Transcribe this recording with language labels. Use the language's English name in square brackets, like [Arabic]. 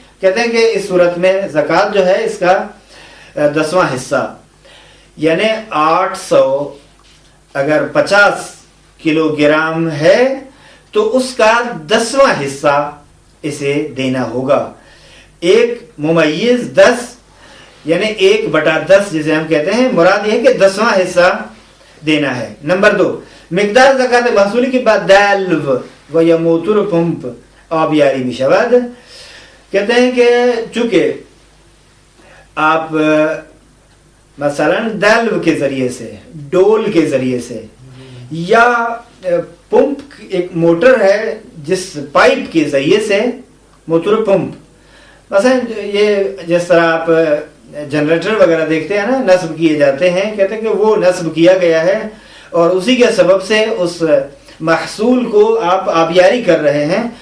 [Urdu] کہتے ہیں کہ اس صورت میں زکوٰۃ جو ہے اس کا 10واں حصہ یعنی 800 اگر 50 کلو گرام ہے تو اس کا 10واں حصہ اسے دینا ہوگا. ایک ممیز 10 یعنی 1/10 جسے ہم کہتے ہیں, مراد یہ ہے کہ 10واں حصہ دینا ہے. [Persian] نمبر 2 مقدار زکات محصولی کی بعد دلو و یا موتور پمپ آبیاری می شود. [Urdu] کہتے ہیں کہ چونکہ آپ مثلا دلو کے ذریعے سے, ڈول کے ذریعے سے, یا پمپ ایک موٹر ہے جس پائپ کے ذریعے سے موٹر پمپ, مثلا یہ جس طرح آپ جنریٹر وغیرہ دیکھتے ہیں نا نصب کیے جاتے ہیں, کہتے ہیں کہ وہ نصب کیا گیا ہے اور اسی کے سبب سے اس محصول کو آپ آبیاری کر رہے ہیں.